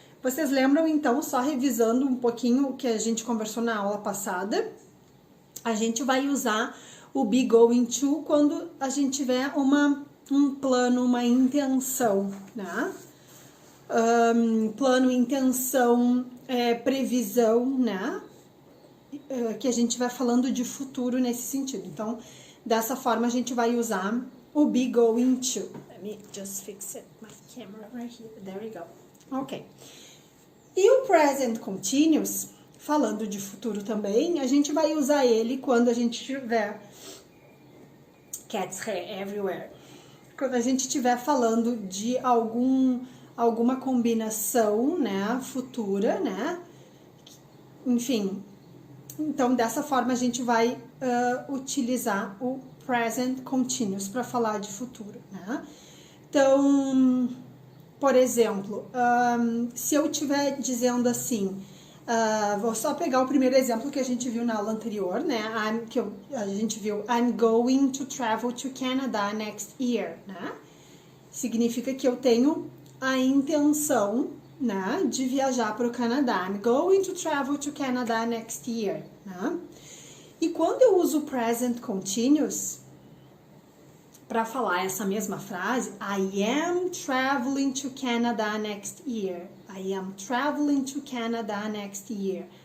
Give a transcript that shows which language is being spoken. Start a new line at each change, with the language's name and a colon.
Portuguese: Vocês lembram, então, só revisando um pouquinho o que a gente conversou na aula passada, a gente vai usar o be going to quando a gente tiver um plano, uma intenção, né? Plano, intenção, previsão, né? Que a gente vai falando de futuro nesse sentido. Então, dessa forma, a gente vai usar o be going to.
English: Let me just fix it, my camera right here. There we go. Ok.
Portuguese: E o present continuous, falando de futuro também, a gente vai usar ele quando a gente tiver
English: cat's hair everywhere.
Portuguese: Quando a gente estiver falando de alguma combinação, né, futura, né? Enfim, então dessa forma a gente vai utilizar o present continuous para falar de futuro, né? Então, por exemplo, se eu estiver dizendo assim, vou só pegar o primeiro exemplo que a gente viu na aula anterior, né? A gente viu,
English: I'm going to travel to Canada next year, né?
Portuguese: Significa que eu tenho a intenção, né, de viajar para o Canadá.
English: I'm going to travel to Canada next year, né?
Portuguese: E quando eu uso present continuous para falar essa mesma frase,
English: I am traveling to Canada next year. I am traveling to Canada next year.